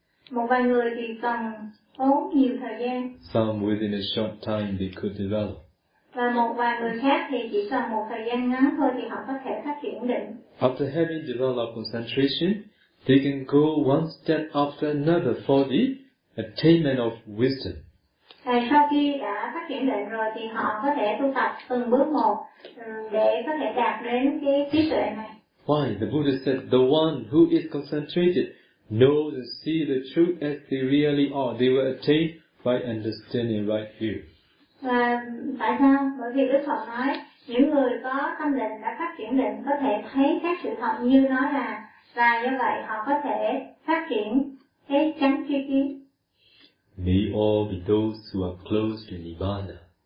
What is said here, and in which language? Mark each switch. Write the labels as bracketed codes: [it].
[vi] Một vài người thì cần tốn nhiều thời gian. [en] Some within a short time they could develop. [vi] Và một vài người khác thì chỉ cần một thời gian ngắn thôi thì họ có thể phát triển định. [en] After having developed concentration, they can go one step after another for the attainment of wisdom. [vi] Và sau khi đã phát triển định rồi thì họ có thể tu tập từng bước một để có thể đạt đến cái trí tuệ này. [en] Why? The Buddha said, the one who is concentrated knows and sees the truth as they really are. They will attain by understanding right view. [vi] Và tại sao? Bởi vì Đức Phật nói, những người có tâm định, đã phát triển định, có thể thấy các sự thật như nó là, Và như vậy họ có thể phát triển cái chánh tri kiến. [en] May all be those who are close to Nibbana.